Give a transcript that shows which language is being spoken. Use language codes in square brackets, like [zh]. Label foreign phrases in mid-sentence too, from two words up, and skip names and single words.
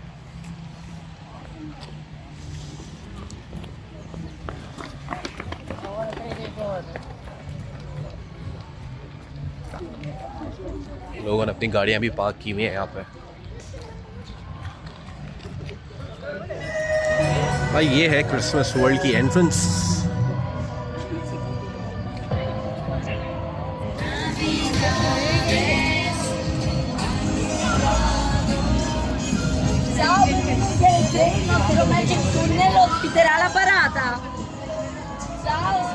[hi] लोगों ने अपनी गाड़ियां भी पार्क की हुई हैं यहाँ पे। भाई ये है क्रिसमस वर्ल्ड की एंट्रेंस। [it] Il nostro Magic Tunnel ospiterà la parata. Ciao.